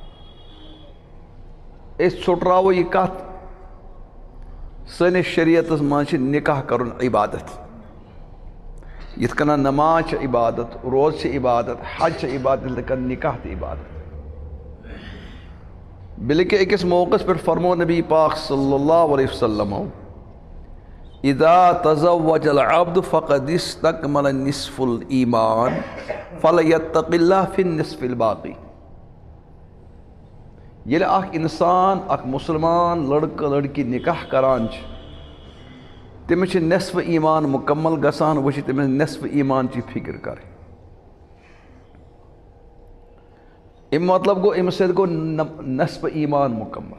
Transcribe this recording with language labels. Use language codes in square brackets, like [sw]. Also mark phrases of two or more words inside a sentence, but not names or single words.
[ks] أسۍ ژھُٹراوو یہِ کتھ سٲنِس شریعتس منٛز چھِ نکاح کرُن عبادت. یِتھ کٔنۍ نماز چھِ عبادت روزٕ چھِ عبادت حج چھِ عبادت یِتھٕے کٔنۍ نکاح تہِ عبادت. بلکہ أکِس موقعس پٮ۪ٹھ فرمو نبی پاک [ar] صلی اللہ علیہ وسلم اذا تزوج العبد فقد استكمل نصف الایمان فلیتق اللہ فی النصف الباقی. [ks] ییٚلہِ اکھ انسان اکھ مسلمان لڑکہٕ لڑکی نکاح کران چھِ تٔمِس چھِ نصف ایمان مکمل گژھان. وۄنۍ چھِ تٔمِس نصف ایمان چی فکر کرٕنۍ. اَمہِ مطلب گوٚو أمِس سۭتۍ گوٚو نصف ایمان مکمل.